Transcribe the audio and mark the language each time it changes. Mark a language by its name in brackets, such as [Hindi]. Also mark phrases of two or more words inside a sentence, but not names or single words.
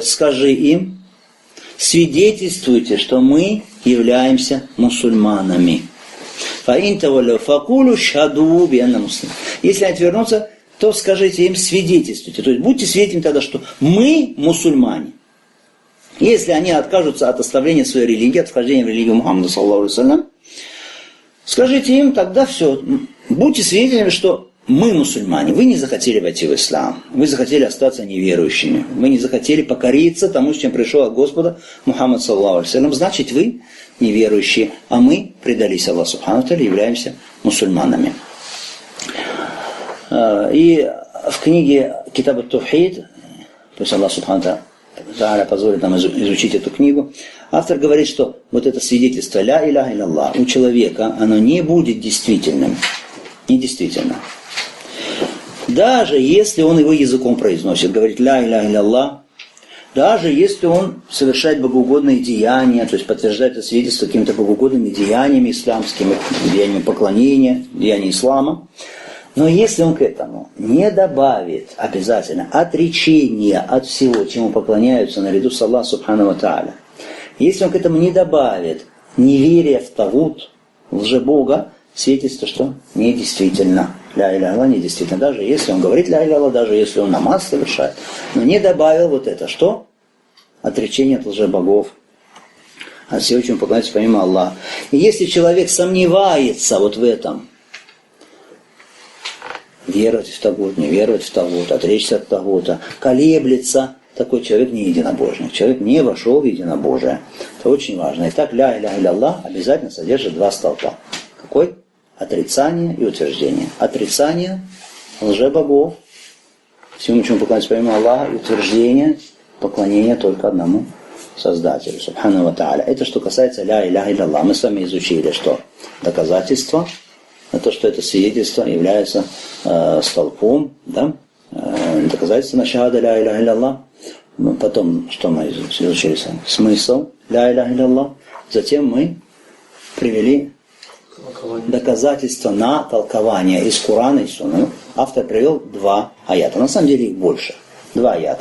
[Russian] Скажи им, свидетельствуйте, что мы являемся мусульманами. Если отвернутся, то скажите им, свидетельствуйте. То есть будьте свидетелями тогда, что мы мусульмане. Если они откажутся от оставления своей религии, от вхождения в религию Мухаммада, [Arabic] صلى الله عليه وسلم, [Russian] скажите им тогда все. Будьте свидетелями, что мы мусульмане. Вы не захотели войти в ислам. Вы захотели остаться неверующими. Вы не захотели покориться тому, с чем пришел от Господа Мухаммад, [Arabic] صلى الله عليه وسلم. [Russian] Значит, вы неверующие, а мы предались Аллаху [Arabic] سبحانه وتعالى, [Russian] являемся мусульманами. И в книге Китаб ат-Тавхид, пусть Аллах [Arabic] سبحانه وتعالى [Russian] позволит нам изучить эту книгу, автор говорит, что вот это свидетельство [Arabic] «لا إله إلا الله» [Russian] у человека, оно не будет действительным. Недействительно. Даже если он его языком произносит, говорит [Arabic] «لا إله إلا الله», [Russian] даже если он совершает богоугодные деяния, то есть подтверждает это свидетельство какими-то богоугодными деяниями исламскими, деяниями поклонения, деяниями ислама, но если он к этому не добавит обязательно отречение от всего, чему поклоняются наряду с Аллахом [Arabic] سبحانه وتعالى, [Russian] если он к этому не добавит неверие в Тагут, в лжебога, свидетельство, что недействительно. [Arabic] لا إله إلا الله [Russian] недействительно. Даже если он говорит [Arabic] لا إله إلا الله, [Russian] даже если он намаз совершает, но не добавил вот это, что? Отречение от лжебогов, от всего, чему поклоняются помимо Аллаха. И если человек сомневается вот в этом, веровать в Тагут, не веровать в Тагут, отречься от Тагута, колеблется, такой человек не единобожник. Человек не вошел в единобожие. Это очень важно. Итак, [Arabic] لا إله إلا الله [Russian] обязательно содержит два столпа. Какой? Отрицание и утверждение. Отрицание лжебогов, всему, чему поклоняются помимо Аллаха, и утверждение поклонения только одному Создателю, [Arabic] سبحانه وتعالى. [Russian] Это что касается [Arabic] لا إله إلا الله. [Russian] Мы с вами изучили, что доказательство, то, что это свидетельство является столпом, да? Доказательство на шахада [Arabic] لا إله إلا الله. [Russian] Потом, что мы изучили сами? Смысл [Arabic] لا إله إلا الله. [Russian] Затем мы привели доказательства на толкование из Корана и Сунны. Автор привел два аята. На самом деле их больше. Два аята.